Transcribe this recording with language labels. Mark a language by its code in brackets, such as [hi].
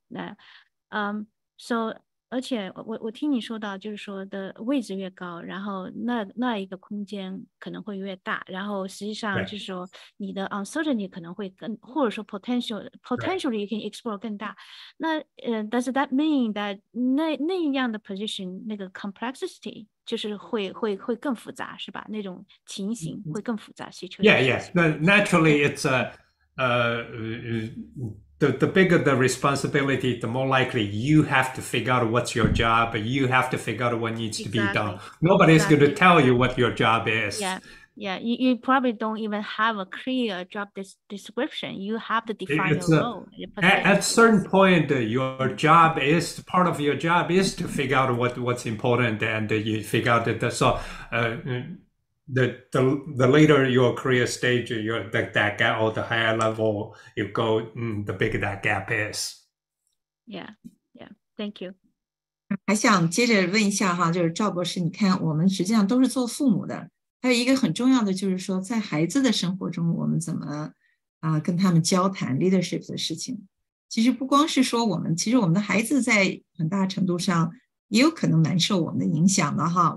[zh] 那so 而且我听你说到就是说的位置越高，然后那一个空间可能会越大，然后实际上就是说你的 uncertainty 可能会更，或者说 [en] potentially you can explore [zh] 更大。那 [en] does that mean that [zh] 那样的 position 那个 complexity 就是会更复杂是吧？那种情形会更复杂 situation。 [en] Yeah. Naturally it's the bigger the responsibility, the more likely you have to figure out what's your job, you have to figure out what needs to be done. Nobody's going to tell you what your job is. Yeah, you probably don't even have a clear job description. You have to define your role. At a certain point, part of your job is to figure out what's important, and you figure out that. So, the later your career stage, that gap, or the higher level you go, the bigger that gap is. Yeah. Thank you. [zh] 还想接着问一下哈，就是赵博士，你看我们实际上都是做父母的，还有一个很重要的就是说，在孩子的生活中，我们怎么跟他们交谈 leadership 的事情。其实不光是说其实我们的孩子在很大程度上也有可能蛮受我们的影响的哈。